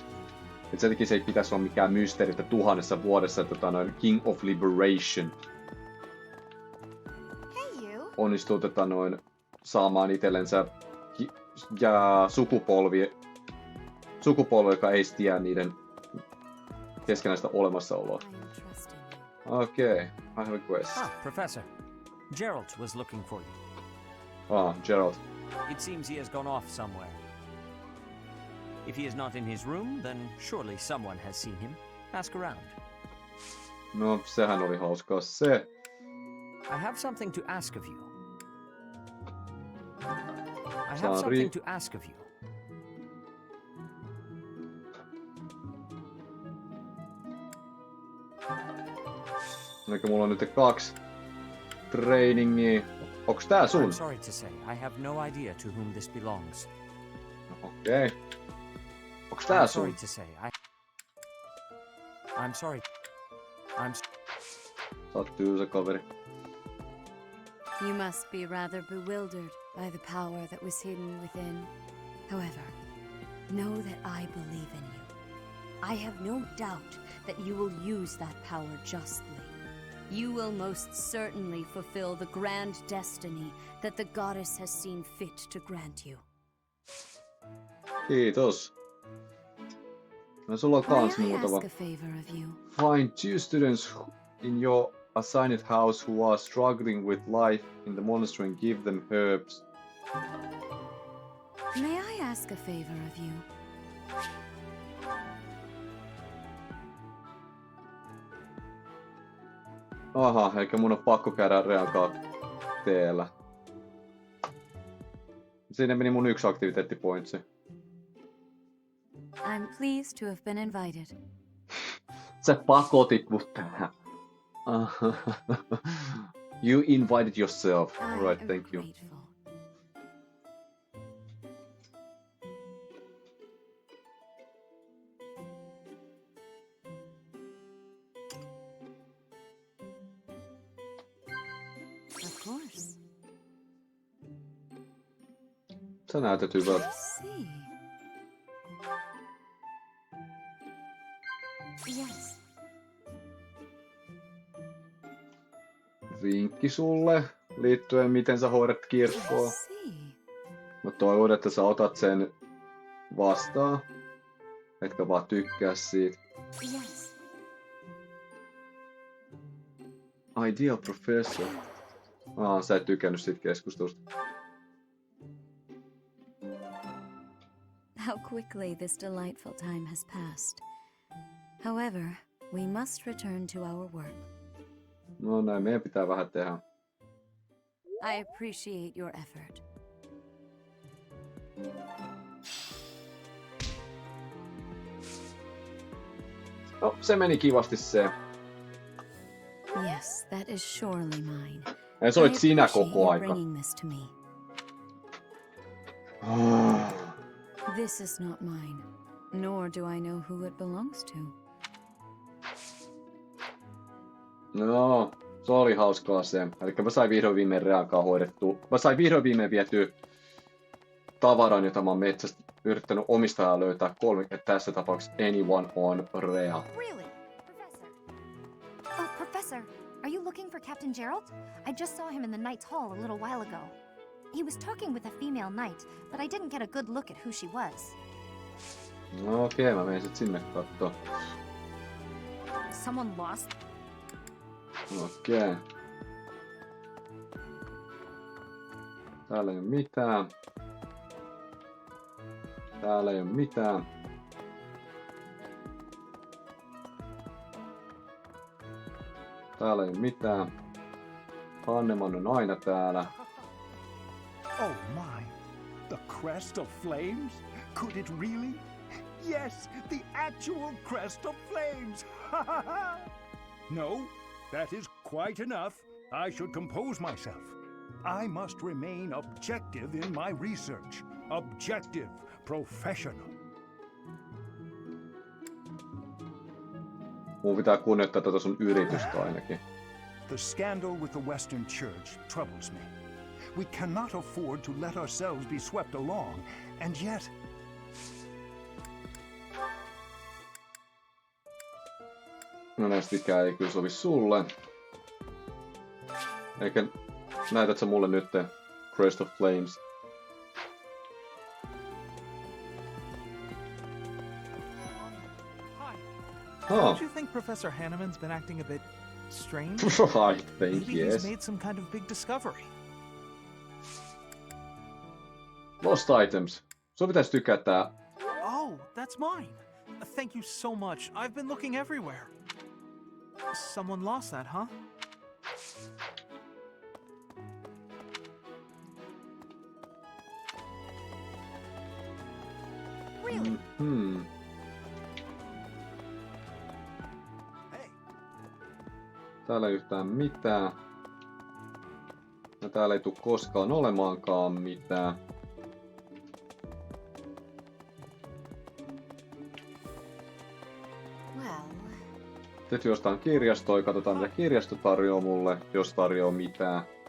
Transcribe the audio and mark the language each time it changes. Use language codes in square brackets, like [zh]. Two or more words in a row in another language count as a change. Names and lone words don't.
[fi] Et sen takia se ei pitäisi olla mikään mysteeri, että 1000 vuodessa King of Liberation onnistuu saamaan itsellensä sukupolvi, joka ei tiedä niiden keskenäistä olemassaoloa. [en] Okay, I have a quest. Professor. Gerald was looking for you. Gerald. It seems he has gone off somewhere. If he is not in his room, then surely someone has seen him. Ask around. [fi] No, sehän oli hauskaa se. [en] I have something to ask of you. I have something to ask of you. [fi] Elikkä mulla on nyt 2 trainingia. Onks tää sun? [en] I'm sorry to say, I have no idea to whom this belongs. [fi] Okei. Onks tää sun? [en] I'm sorry to say, I'm sorry. [fi] Sä oot tyysä kaveri. [en] You must be rather bewildered by the power that was hidden within. However, know that I believe in you. I have no doubt that you will use that power justly. You will most certainly fulfill the grand destiny that the goddess has seen fit to grant you. [fi] Kiitos. No sulla on kans muutama. [en] Find 2 students in your assigned house who are struggling with life in the monastery and give them herbs. May I ask a favor of you? [fi] Aha, eikä mun on pakko käydä reankaa teellä. Siinä meni mun 1 aktiviteettipointsi. [en] I'm pleased to have been invited. [fi] Sä pakotit mut tähän. [en] You invited yourself. Alright, thank you. Of course. [fi] Sä näytät hyvältä. [en] Yes. [fi] Vinkki sulle liittyen miten sä hoidat kirkkoa. Mä toivon, että sä otat sen vastaan. Etkä vaan tykkää siitä. [en] Yes. Ideal professor. [fi] Sä et tykännyt siitä keskustelusta. [en] How quickly this delightful time has passed. However, we must return to our work. [fi] No näin, meidän pitää vähän tehdä. [en] I appreciate your effort. [fi] No, se meni kivasti se. [en] Yes, that is surely mine. [fi] Ja se olit sinä koko aika. [en] This is not mine, nor do I know who it belongs to. [fi] No, se oli hauskaa se. Elikkä mä sain vihdoin viimein reankaa hoidettua. Mä sain vihdoin viimein vietyä tavaran, jota mä oon metsästä yrittänyt omistajaa löytää 3, tässä tapauksessa anyone on Rea. [en] Really? Professor? Oh, Professor, are you looking for Captain Gerald? I just saw him in the Knight's Hall a little while ago. He was talking with a female knight, but I didn't get a good look at who she was. [fi] No okei, mä menen sit sinne kattoo. [en] Someone lost? [fi] Okei. Täällä ei oo mitään. Täällä ei oo mitään. Täällä ei oo mitään. Hanneman on aina täällä. [en] Oh my! The crest of flames? Could it really? Yes, the actual crest of flames! Ha ha ha! No, that is quite enough. I should compose myself. I must remain objective in my research. Objective, professional. [fi] Mun pitää kunnioittaa tätä sun yritystä ainakin. [en] The scandal with the Western Church troubles me. We cannot afford to let ourselves be swept along, and yet... [fi] No näistä mikään ei kyllä sovi sulle. Eikä näytät sä mulle nyt Crest of Flames? [en] Don't you think Professor Hanneman's been acting a bit strange? I think Maybe yes. he's made some kind of big discovery. Lost items. Sun pitäisi tykätä. Oh, that's mine. Thank you so much. I've been looking everywhere. Someone lost that, huh? Really? [fi] Täällä ei yhtään mitään. Ja täällä ei tule koskaan olemaankaan mitään. Sitten jostain kirjastoa, katsotaan mitä kirjasto tarjoaa mulle, jos tarjoaa mitään.